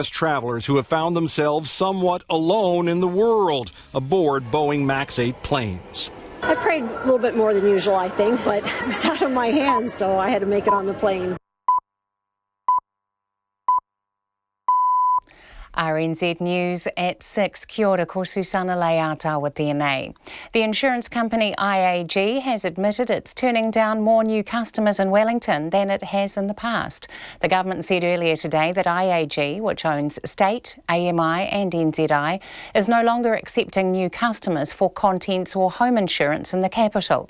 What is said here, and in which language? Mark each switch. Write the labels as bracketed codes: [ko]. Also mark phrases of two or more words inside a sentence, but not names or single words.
[en] travelers who have found themselves somewhat alone in the world aboard Boeing MAX 8 planes. I prayed a little bit more than usual, I think, but it was out of my hands, so I had to make it on the plane. RNZ News at 6. [mi] Kia ora, ko Susana Leata tēnei. [en] The insurance company IAG has admitted it's turning down more new customers in Wellington than it has in the past. The government said earlier today that IAG, which owns State, AMI and NZI, is no longer accepting new customers for contents or home insurance in the capital.